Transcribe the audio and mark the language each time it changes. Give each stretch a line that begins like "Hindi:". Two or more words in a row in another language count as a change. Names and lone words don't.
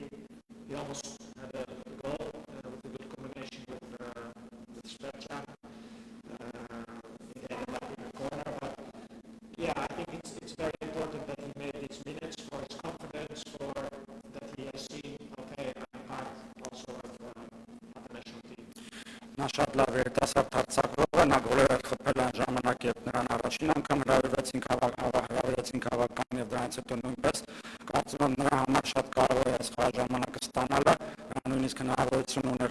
English: He almost had a goal with a good combination with Svetchan. He ended up in the corner, but yeah, I think it's very important that he made these minutes for his confidence, for that he has seen, okay, I'm part also of the national team.
Armenian: Նա շատ լավ երիտասարդ հարձակվող է, նա գոլեր էր խփել այն ժամանակ, երբ նրան առաջին անգամ հրավիրեցին քաղաքական եւ դրանից հետո նույնպես կարծում եմ նրա համար շատ կարևոր է այս խաղաժամանակը ստանալը, նույնիսկ հնարավորություն ուներ